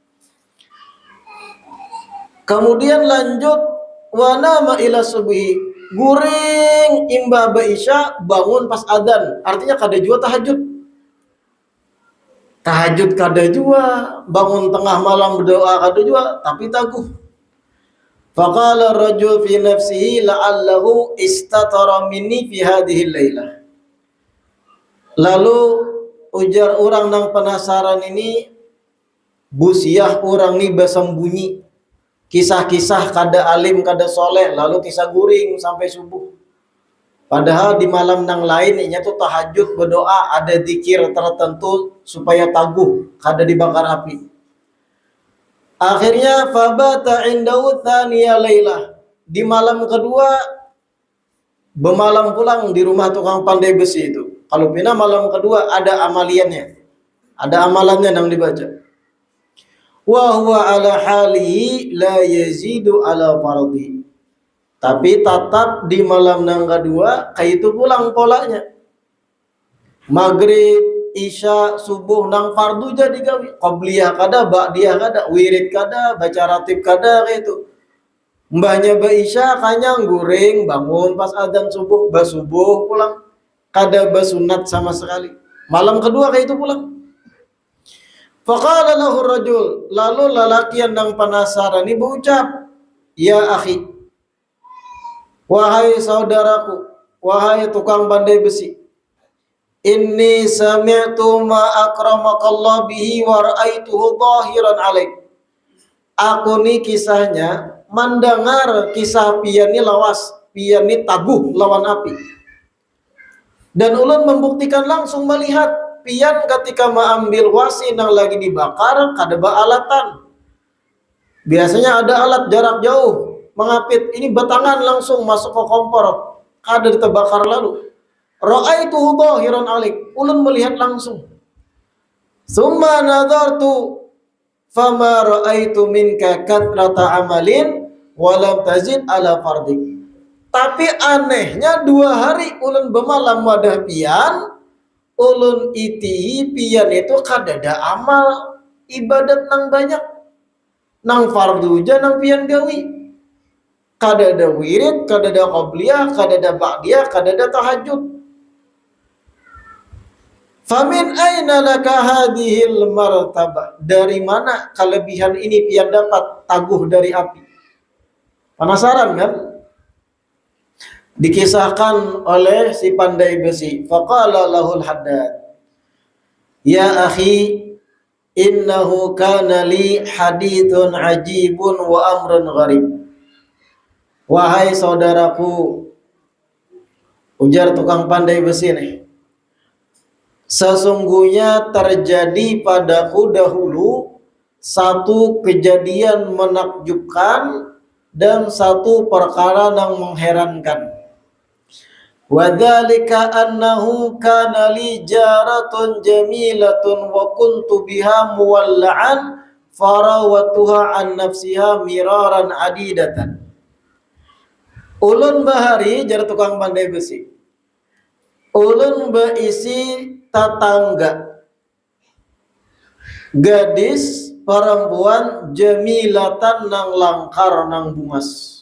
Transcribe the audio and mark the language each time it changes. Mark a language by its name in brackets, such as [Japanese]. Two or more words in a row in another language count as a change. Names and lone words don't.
[Banjar] Kemudian lanjut [Arabic] ونام إلى الصبح, [Banjar] guring imba isya bangun pas adzan. Artinya kada juga tahajud. Tahajud kada juga, bangun tengah malam berdoa kada juga, tapi taguh. [Arabic] فقال رجل في نفسه لعله استتر مني في هذه ليلة. [Banjar] Lalu ujar orang nang penasaran ini, busiah orang ni bersembunyi. Kisah-kisah kada alim kada soleh, lalu kisah guring sampai subuh. Padahal di malam nang lain ini tuh tahajud berdoa, ada zikir tertentu supaya taguh kada dibakar api. [Arabic] Akhirnya فبات عنده ثاني ليلة. [Banjar] Di malam kedua bermalam pulang di rumah tukang pandai besi itu. Kalau pina malam kedua ada amaliannya. Ada amalannya yang dibaca. [Arabic] وهو على حاله لا يزيد على فرضه. [Banjar] Tapi tetap di malam nang kedua kayak itu pulang polanya. Maghrib, isya, subuh nang fardu jadi gawi. Qabliyah kada, ba'diyah kada, wirid kada, baca ratib kada kayak itu. Mbahnya isya kanyang guring bangun pas adzan subuh, basubuh pulang. Kada basunat sama sekali. Malam kedua kayak itu pulang. [Arabic] فقال له رجل, [Banjar] lalu lelaki yang penasaran ini berucap, [Arabic] يا أخي, [Banjar] wahai saudaraku, wahai tukang pandai besi, [Arabic] إني سمعت ما أكرمك الله به ورأيته ظاهرا عليك. [Banjar] Aku ni kisahnya mendengar kisah pian ni lawas, pian ni taguh lawan api. Dan ulun membuktikan langsung melihat pian ketika mengambil wasi yang lagi dibakar kada alatan. Biasanya ada alat jarak jauh mengapit, ini batangan langsung masuk ke kompor kada terbakar lalu. [Arabic] رأيته ظاهرا عليك, [Banjar] ulun melihat langsung. [Arabic] ثم نظرت فما رأيت منك كثرة عمل ولم تزد على فرضك. [Banjar] Tapi anehnya 2 hari ulun bermalam wadah pian, ulun iti pian itu kadada amal ibadat nang banyak, nang fardu ja nang pian gawi, kadada wirid, kadada qabliyah, kadada ba'diyah, kadada tahajud. [Arabic] فمن أين لك هذه المرتبة, [Banjar] dari mana kelebihan ini pian dapat taguh dari api? Penasaran kan? Dikisahkan oleh si pandai besi. [Arabic] فقال له الحداد يا أخي إنه كان لي حديث عجيب وأمر غريب. [Banjar] Wahai saudaraku, ujar tukang pandai besi nih, sesungguhnya terjadi padaku dahulu satu kejadian menakjubkan dan satu perkara yang mengherankan. [Arabic] وذلك أنه كان لي جارة جميلة وكنت بها مولعا فراودتها عن نفسها مرارا عديدة. [Banjar] Ulun bahari jar tukang pandai besi. Ulun beisi tetangga. Gadis perempuan jamilatan nang langkar nang bungas.